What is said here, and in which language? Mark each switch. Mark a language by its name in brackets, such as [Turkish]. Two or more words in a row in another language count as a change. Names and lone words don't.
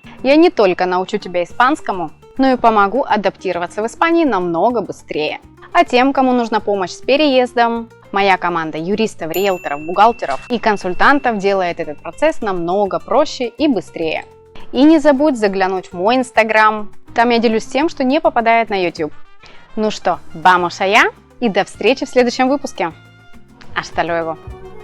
[Russian] Я не только научу тебя испанскому, но и помогу адаптироваться в Испании намного быстрее. А тем, кому нужна помощь с переездом, моя команда юристов, риэлторов, бухгалтеров и консультантов делает этот процесс намного проще и быстрее. И не забудь заглянуть в мой инстаграм, там я делюсь тем, что не попадает на YouTube. Ну что, [Spanish] vamos allá, [Russian] и до встречи в следующем выпуске. [Spanish] Hasta luego!